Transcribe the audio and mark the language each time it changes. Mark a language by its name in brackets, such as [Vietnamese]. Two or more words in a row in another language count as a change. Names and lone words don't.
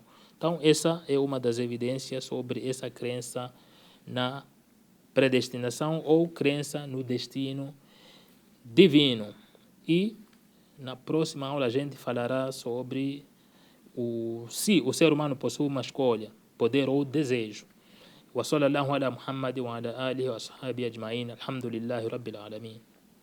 [Portuguese] Então, essa é uma das evidências sobre essa crença na predestinação ou crença no destino divino. E na próxima aula a gente falará sobre se o ser humano possui uma escolha, poder ou desejo. [Arabic] وصلى الله على محمد وعلى آله وأصحابه أجمعين. الحمد لله رب العالمين.